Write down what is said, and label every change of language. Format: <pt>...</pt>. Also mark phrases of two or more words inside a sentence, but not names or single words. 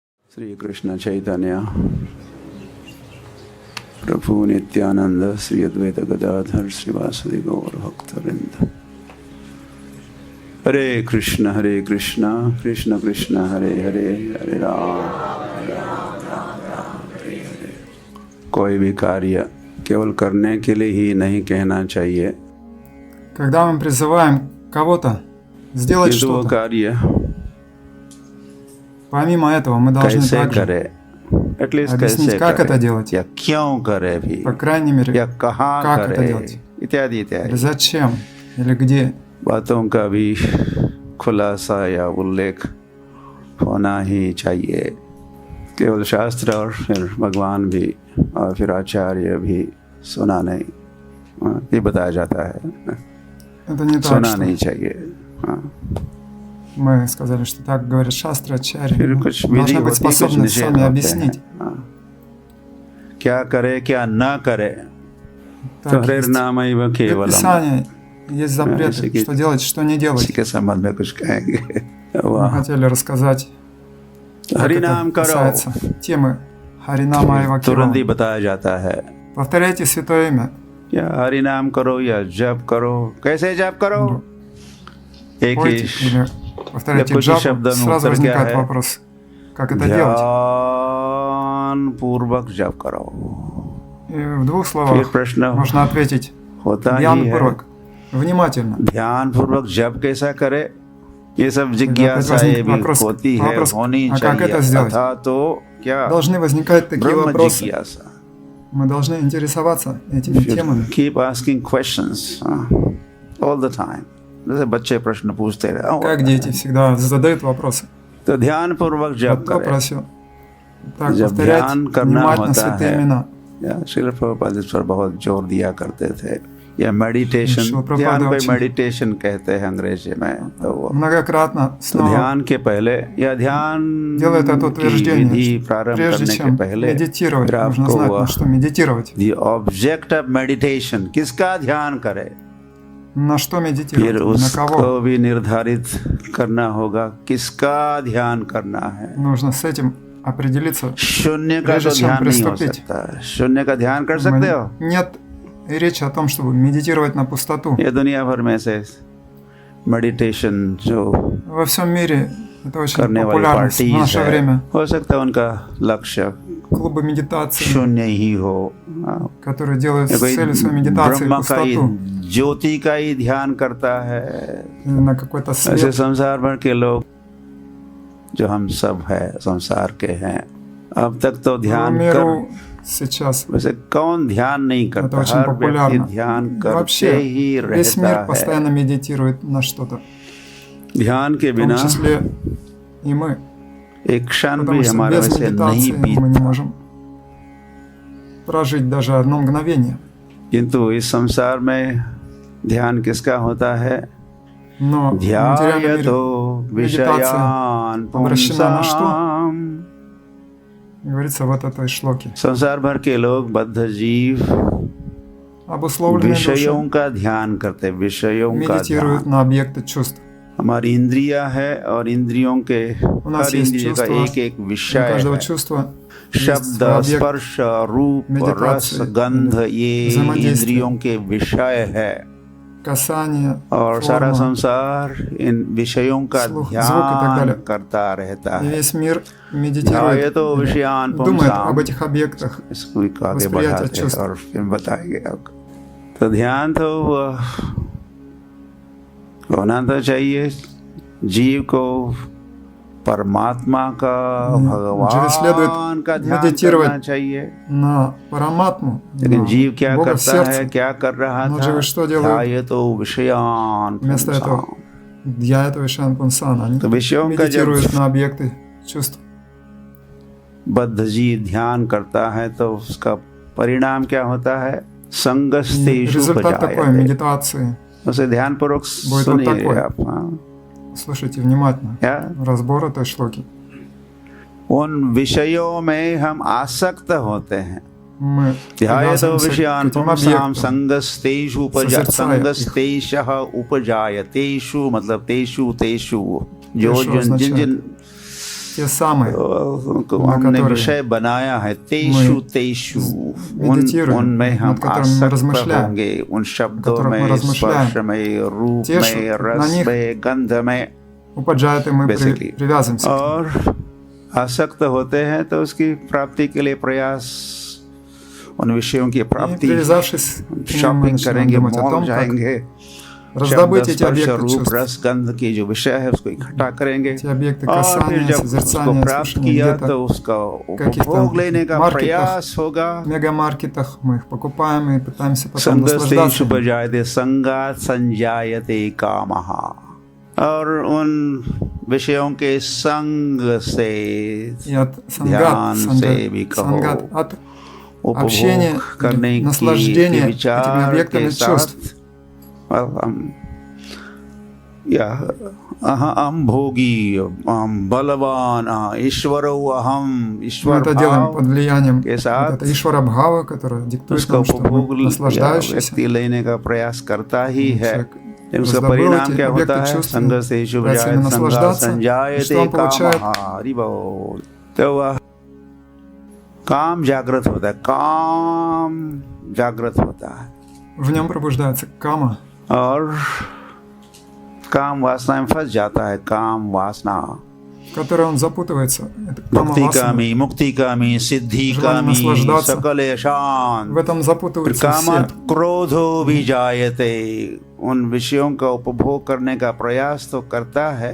<hi>श्री कृष्ण चैतन्य प्रभु नित्यानंद श्री अद्वैत गदाधर श्रीवासदि गौर भक्तवृंद। हरे कृष्ण कृष्ण कृष्ण हरे हरे, हरे राम राम हरे हरे। कोई भी कार्य केवल करने के लिए ही नहीं कहना चाहिए।</hi> <ru>Когда мы призываем кого-то сделать что-то,</ru> <hi>कार्य</hi> <ru>помимо этого мы должны</ru> <hi>कैसे</hi> <ru>также</ru> <hi>करे, एटलीस्ट</hi> <ru>объяснить,</ru> <hi>कैसे</hi> <ru>как</ru> <hi>करे,</hi> <ru>это делать,</ru> <hi>या क्यों करे भी,</hi> <ru>по крайней мере,</ru> <hi>या कहाँ</hi> <ru>как это</ru> <hi>करे,</hi> <ru>делать,</ru> <hi>इत्यादि</hi> <ru>или</ru> <hi>इत्यादि</hi> <ru>зачем, или где.</ru> <hi>बातों का भी खुलासा या उल्लेख होना ही चाहिए। केवल शास्त्र और फिर भगवान भी और फिर आचार्य भी सुना नहीं, ये बताया जाता है,</hi> <ru>Это не так,</ru> <hi>सुना</hi> <ru>что</ru> <hi>नहीं चाहिए।</hi> <ru>мы сказали, что так говорит шастра, ачарья.</ru> <hi>फिर</hi> <ru>Мы</ru> <hi>कुछ विधि</hi> <ru>должны быть</ru> <hi>होती, कुछ</hi> <ru>способны</ru> <hi>निषेध</hi> <ru>сами</ru> <hi>होते हैं।</hi> <ru>объяснить.</ru> <hi>क्या करे क्या ना करे,</hi> <ru>Так,</ru> <hi>तो हरे</hi> <ru>есть</ru> <hi>नाम केवलम,</hi> <ru>предписания, есть запреты, что делать, что не делать.</ru> <hi>इसी के संबंध में कुछ कहेंगे।</hi> <ru>Мы</ru> <hi>वाह,</hi> <ru>хотели рассказать, как</ru> <hi>हरि</hi> <ru>это</ru> <hi>नाम करो,</hi> <ru>касается темы Харинама Эва</ru> <hi>तुरंत ही</hi> <ru>Кирова.</ru> <hi>बताया जाता है।</hi> <ru>Повторяйте святое имя.</ru> <hi>या हरि नाम करो या जप करो, कैसे जप करो, एक ही</hi> <ru>Пойте или повторяйте</ru> <hi>कुछ</hi> <ru>джапу.</ru> <hi>शब्द में</hi> <ru>Сразу</ru> <hi>उत्तर क्या</hi> <ru>возникает</ru> <hi>है?</hi> <ru>вопрос, как это делать.</ru> <hi>ध्यान पूर्वक जप करो।</hi> <ru>И в двух</ru> <hi>फिर</hi> <ru>словах</ru> <hi>प्रश्न</hi> <ru>можно ответить</ru> <hi>होता ही ध्यान है, पूर्वक, внимательно. ध्यान पूर्वक जप कैसा करे, ये सब</hi> <ru>Тогда</ru> <hi>जिज्ञासा</hi> <ru>опять</ru> <hi>ये भी</hi> <ru>возникнет</ru> <hi>होती है,</hi> <ru>вопрос,</ru> <hi>होनी</hi> <ru>а как это</ru> <hi>चाहिए।</hi> <ru>сделать?</ru> <hi>अथा तो क्या</hi> <ru>Должны возникать такие</ru> <hi>ब्रह्म</hi> <ru>вопросы.</ru> <hi>जिज्ञासा।</hi> <ru>Мы должны интересоваться этими темами.</ru> <en>Keep asking questions all the time.</en> <hi>जैसे बच्चे प्रश्न पूछते रहे,</hi> <ru>Как дети всегда задают вопросы.</ru> <hi>तो ध्यान पूर्वक जप</hi> <ru>Вот кто</ru> <hi>करें।</hi> <ru>просил. Так,</ru> <hi>जब</hi> <ru>повторять</ru> <hi>ध्यान करना</hi> <ru>внимательно</ru> <hi>होता</hi> <ru>святые</ru> <hi>है,</hi> <ru>имена.</ru> <hi>या श्रील प्रभुपाद इस पर बहुत जोर दिया करते थे। या मेडिटेशन, श्रील प्रभुपाद ध्यान को</hi> <ru>очень</ru> <hi>मेडिटेशन कहते हैं अंग्रेजी में। तो वो</hi> <ru>Многократно</ru> <hi>तो</hi> <ru>снова</ru> <hi>ध्यान के पहले या ध्यान</hi> <ru>делает это</ru> <hi>की</hi> <ru>утверждение,</ru> <hi>विधि</hi> <ru>что</ru> <hi>प्रारंभ</hi> <ru>прежде</ru> <hi>करने के</hi> <ru>чем</ru> <hi>पहले</hi> <ru>медитировать,</ru> <hi>फिर</hi> <ru>нужно</ru> <hi>आपको</hi> <ru>знать, на что медитировать.</ru> <en>the object of meditation</en> <hi>किसका ध्यान करे,</hi> <ru>На что</ru> <hi>फिर</hi> <ru>медитировать, на</ru> <hi>उसको</hi> <ru>кого.</ru> <hi>भी निर्धारित करना होगा किसका ध्यान करना है।</hi> <ru>Нужно с этим определиться.</ru> <hi>शून्य का</hi> <ru>Прежде</ru> <hi>तो</hi> <ru>чем</ru> <hi>ध्यान नहीं हो</hi> <ru>приступить.</ru> <hi>सकता। शून्य का ध्यान कर सकते हो?</hi> <ru>Нет речи о том, чтобы медитировать на пустоту.</ru> <hi>ये दुनिया भर में से मेडिटेशन जो</hi> <ru>Во всем мире это очень</ru> <hi>करने वाली</hi> <ru>популярно в</ru> <hi>पार्टीज</hi> <ru>наше</ru> <hi>है,</hi> <ru>время.</ru> <hi>हो सकता है उनका लक्ष्य</hi> <ru>Клубы медитации,</ru> <hi>शून्य ही हो,</hi> <ru>которые делают</ru> <hi>या</hi> <ru>с</ru> <hi>कोई</hi> <ru>целью своей медитации</ru> <hi>ब्रह्म का ही,</hi> <ru>пустоту.</ru> <hi>ज्योति का ही ध्यान करता है।</hi> <ru>Или на какой-то</ru> <hi>ऐसे</hi> <ru>свет.</ru> <hi>संसार भर के लोग जो हम सब है संसार के हैं, अब तक तो</hi> <ru>В</ru> <hi>ध्यान कर,</hi> <ru>миру сейчас</ru> <hi>वैसे कौन ध्यान नहीं</hi> <ru>это</ru> <hi>करता,</hi> <ru>очень</ru> <hi>हर व्यक्ति</hi> <ru>популярно.</ru> <hi>ध्यान करते</hi> <ru>Вообще</ru> <hi>ही</hi> <ru>весь</ru> <hi>रहता</hi> <ru>мир</ru> <hi>है।</hi> <ru>постоянно медитирует на что-то.</ru> <hi>ध्यान के</hi> <ru>В том</ru> <hi>बिना</hi> <ru>числе и мы.</ru> <hi>एक क्षण</hi> <ru>Потому</ru> <hi>भी</hi> <ru>что</ru> <hi>हमारे</hi> <ru>без</ru> <hi>से नहीं</hi> <ru>медитации мы не</ru> <hi>बीतता।</hi> <ru>можем прожить даже одно мгновение.</ru> <hi>किंतु इस संसार में ध्यान किसका होता है?</hi> <ru>Но в материальном мире</ru> <sa>ध्यायतो विषयान्</sa> <ru>обращена на что?</ru> <sa>पुंसाम्।</sa> <ru>говорится вот этой шлоке.</ru> <hi>संसार भर के लोग बद्ध जीव</hi> <ru>Обусловленные</ru> <hi>विषयों</hi> <ru>души</ru> <hi>का ध्यान करते, विषयों का</hi> <ru>медитируют</ru> <hi>ध्यान।</hi> <ru>на объекты चувств.</ru> <hi>हमारी इंद्रिया है और इंद्रियों के</hi> <ru>У нас</ru> <hi>हर</hi> <ru>есть</ru> <hi>इंद्रिय का</hi> <ru>чувства,</ru> <hi>एक एक</hi> <ru>У</ru> <hi>विषय</hi> <ru>каждого</ru> <hi>है।</hi> <ru>чувства есть</ru> <hi>शब्द,</hi> <ru>свой объект</ru> <hi>स्पर्श, रूप, रस,</hi> <ru>медитации,</ru> <hi>गंध, ये</hi> <ru>взаимодействия.</ru> <hi>इंद्रियों के विषय है।</hi> <ru>касания,</ru> <hi>और सारा</hi> <ru>форма,</ru> <hi>संसार इन विषयों का</hi> <ru>слух, звук и так</ru> <hi>ध्यान</hi> <ru>далее.</ru> <hi>करता रहता</hi> <ru>И</ru> <hi>है।</hi> <ru>весь мир медитирует,</ru> <sa>ध्यायतो विषयान्</sa> <ru>думает</ru> <sa>पुंसाम्।</sa> <ru>об этих объектах.</ru> <hi>इसको आगे</hi> <ru>वосприятие</ru> <hi>बढ़ाते हैं चुस्त। और फिर बताएंगे आपको। तो ध्यान तो होना तो चाहिए, जीव को परमात्मा का,</hi> <ru>जीव следует</ru> <hi>भगवान का ध्यान</hi> <ru>медитировать</ru> <hi>करना चाहिए।</hi> <ru>На Параматму,</ru> <hi>लेकिन</hi> <ru>на</ru> <hi>जीव क्या</hi> <ru>Бога в</ru> <hi>करता है,</hi> <ru>сердце.</ru> <hi>क्या कर रहा</hi> <ru>Но</ru> <hi>था?</hi> <ru>живы что делают?</ru> <sa>ध्यायतो विषयान्</sa> <ru>Вместо этого</ru> <sa>पुंसाम्।</sa> <ru>Дьяйта Вишан Пунсана. Они</ru> <hi>तो विषयों का जब</hi> <ru>медитируют на объекты чувств.</ru> <hi>बद्ध जीव ध्यान करता है तो उसका परिणाम क्या होता है?</hi> <sa>संगस्तेषु</sa> <ru>Результат такой</ru> <sa>उपजायते।</sa> <ru>медитации.</ru> <hi>उसे ध्यान पूर्वक</hi> <ru>вот</ru> <hi>सुनिए</hi> <ru>такой.</ru> <hi>आप। हाँ।</hi> <ru>Слушайте внимательно.</ru> <hi>क्या</hi> <ru>Разбор этой шлоки.</ru> <hi>उन विषयों में हम आसक्त होते हैं।</hi> <ru>Мы</ru> <sa>ध्यायतो</sa> <ru>привязываемся к</ru> <sa>विषयान्</sa> <ru>этим</ru> <sa>पुंसाम्</sa> <ru>объектам.</ru> <sa>संगस्तेषु ससर्चाय их.</sa> <hi>संगस्तेषः उपजायतेषु, मतलब तेषु तेषु, जो तेषु जिन जिन</hi> <ru>означает</ru> <hi>जिन</hi> <ru>те самые,</ru> <hi>उनको</hi> <ru>на</ru> <hi>हमने</hi> <ru>которые</ru> <hi>विषय बनाया है तेषु तेषु</hi> <ru>медитируем,</ru> <hi>उनमें हम</hi> <ru>над которыми мы</ru> <hi>आसक्त</hi> <ru>размышляем,</ru> <hi>होंगे उन शब्दों</hi> <ru>которых мы</ru> <hi>में</hi> <ru>размышляем,</ru> <hi>स्पर्श में रूप</hi> <ru>те,</ru> <hi>में</hi> <ru>на</ru> <hi>रस</hi> <ru>них</ru> <hi>में गंध में</hi> <ru>упаджает, и мы</ru> <en>Basically.</en> <ru>привязываемся к ним.</ru> <hi>और आसक्त होते हैं तो उसकी प्राप्ति के लिए प्रयास उन विषयों की</hi> <ru>И</ru> <hi>प्राप्ति</hi> <ru>привязавшись к ним, мы</ru> <hi>शॉपिंग</hi> <ru>начинаем</ru> <hi>करेंगे</hi> <ru>думать о</ru> <hi>मॉल</hi> <ru>том, как</ru> <hi>जाएंगे</hi> <ru>раздобыть</ru> <hi>शब्द</hi> <ru>эти</ru> <hi>स्पर्श</hi> <ru>объекты</ru> <hi>रूप</hi> <ru>чувств,</ru> <hi>रस गंध की जो विषय है उसको इकट्ठा करेंगे</hi> <ru>эти объекты</ru> <hi>और फिर</hi> <ru>касания,</ru> <hi>जब उसको</hi> <ru>созерцания,</ru> <hi>प्राप्त</hi> <ru>слушания</ru> <hi>किया</hi> <ru>где-то</ru> <hi>तो उसका</hi> <ru>в каких-то</ru> <hi>उपभोग लेने का</hi> <ru>маркетах,</ru> <hi>प्रयास होगा</hi> <ru>в мегамаркетах, мы их покупаем и пытаемся потом</ru> <sa>संगस्तेषु</sa> <ru>наслаждаться.</ru> <sa>उपजायते संगात संजायते कामः</sa> <hi>और उन विषयों के संग से</hi> <ru>И от</ru> <hi>ध्यान से भी कहो</hi> <ru>сангат, от общения,</ru> <hi>उपभोग करने की</hi> <ru>наслаждения этими</ru> <hi>विचार</hi> <ru>объектами</ru> <hi>के</hi> <ru>чувств.</ru> <sa>साथ अहम भोगी अहम बलवान ईश्वरो अहम</sa> <ru>Мы</ru> <hi>ईश्वर</hi> <ru>это делаем под влиянием</ru> <hi>के साथ</hi> <ru>вот этой Ишвара Бхава, которая диктует</ru> <hi>उसका</hi> <ru>нам, что</ru> <hi>उपभोग</hi> <ru>мы наслаждающиеся.</ru> <hi>व्यक्ति लेने का प्रयास करता ही है</hi> <ru>Человек</ru> <hi>उसका</hi> <ru>раздобыл</ru> <hi>परिणाम</hi> <ru>эти</ru> <hi>क्या होता</hi> <ru>объекты</ru> <hi>है</hi> <ru>чувств,</ru> <sa>संगस्तेषु</sa> <ru>пытается ими</ru> <sa>उपजायते</sa> <ru>наслаждаться, и</ru> <sa>संजायते</sa> <ru>что он получает?</ru> <hi>कामः हरि बोल तो वह काम जागृत होता है काम जागृत होता है</hi> <ru>В нем пробуждается кама,</ru> <hi>और काम वासना में फंस जाता है काम वासना</hi> <ru>в которой он запутывается. Это кама</ru> <hi>मुक्ति</hi> <ru>васана.</ru> <hi>कामी मुक्ति कामी सिद्धि</hi> <ru>желание</ru> <hi>कामी</hi> <ru>наслаждаться.</ru> <hi>सकल शांत</hi> <ru>В этом запутываются</ru> <hi>कामत</hi> <ru>все.</ru> <hi>क्रोधो भी जायते उन विषयों का उपभोग करने का प्रयास तो करता है</hi>